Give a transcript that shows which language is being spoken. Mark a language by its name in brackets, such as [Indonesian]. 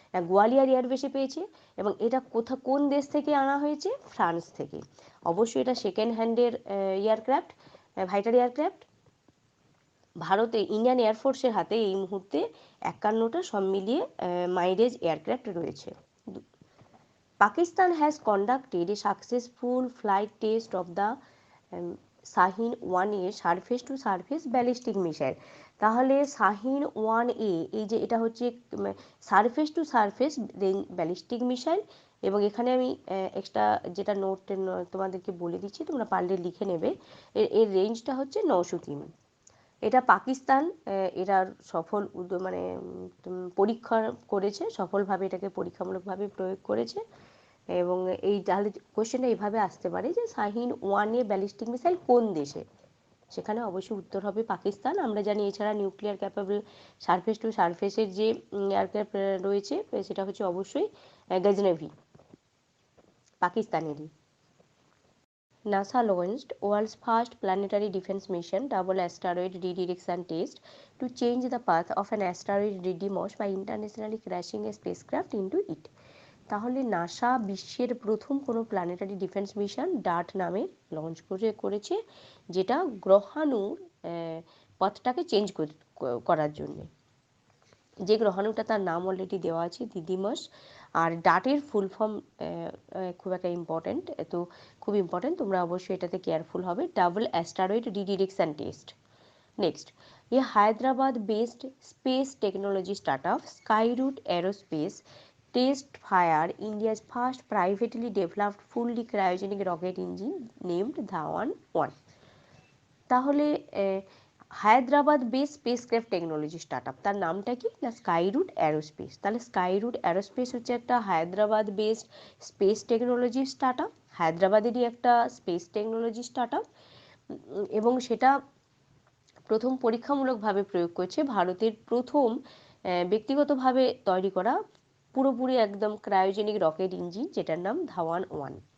[Bangla] গোয়ালিয়র এয়ারবেসে পেয়েছে। এবং এটা কোন দেশ থেকে আনা হয়েছে? ফ্রান্স থেকে। অবশ্যই এটা সেকেন্ড হ্যান্ডের এয়ারক্রাফট, ফাইটার এয়ারক্রাফট। ভারতে ইন্ডিয়ান এয়ারফোর্সের হাতে এই মুহূর্তে 51টা সব মিলিয়ে মাইরেজ এয়ারক্রাফট রয়েছে। [English] Pakistan has conducted a successful flight test of the Shaheen 1A surface to surface ballistic missile. [Bangla] তাহলে শাহিন 1A, এই যে এটা হচ্ছে surface two surface ballistic missile. এবং এখানে আমি এক্সট্রা যেটা নোট তোমাদেরকে বলে দিচ্ছি, তোমরা পারলে লিখে নেবে। এর রেঞ্জটা হচ্ছে 900 কিমি। এটা পাকিস্তান এটার সফল মানে পরীক্ষা করেছে, সফলভাবে এটাকে পরীক্ষামূলকভাবে প্রয়োগ করেছে। এবং এই তাহলে কোশ্চেনটা এইভাবে আসতে পারে যে শাহিন 1A ব্যালিস্টিক মিসাইল কোন দেশে? সেখানে অবশ্যই উত্তর হবে পাকিস্তান। আমরা জানি এছাড়া নিউক্লিয়ার ক্যাপাবল সারফেস টু সারফেসের যে এয়ারক্রাফট রয়েছে, সেটা হচ্ছে অবশ্যই Ghaznavi, পাকিস্তানেরই। [English] NASA launched world's first planetary defense mission, double asteroid redirection test, to change the path of an asteroid Didymos by internationally crashing a spacecraft into it. [Bangla] তাহলে NASA বিশ্বের প্রথম কোনো প্ল্যানেটারি ডিফেন্স মিশন ডার্ট নামে launch করেছে, যেটা গ্রহাণুর পথটাকে change করার জন্য। যে গ্রহাণুটা তার নাম অলরেডি দেওয়া আছে, দিদিমস। আর ডার্টের ফুল ফর্ম খুব একটা ইম্পর্টেন্ট, তো খুব ইম্পর্টেন্ট, তোমরা অবশ্যই এটাতে কেয়ারফুল হবে। Double অ্যাস্টারয়েড redirection test. [English] Next, a Hyderabad based space technology startup Skyroot aerospace test fire India's first privately developed fully cryogenic rocket engine named Dhawan 1. [Bangla] তাহলে Hyderabad base spacecraft technology startup, তার নামটা কি না? Skyroot aerospace. তাহলে স্কাইরুট অ্যারোস্পেস হচ্ছে একটা Hyderabad based space technology startup, হায়দ্রাবাদেরই একটা space technology startup. এবং সেটা প্রথম পরীক্ষামূলকভাবে প্রয়োগ করছে ভারতের প্রথম ব্যক্তিগতভাবে তৈরি করা পুরোপুরি একদম ক্রায়োজেনিক রকেট ইঞ্জিন, যেটার নাম ধাওয়ান 1।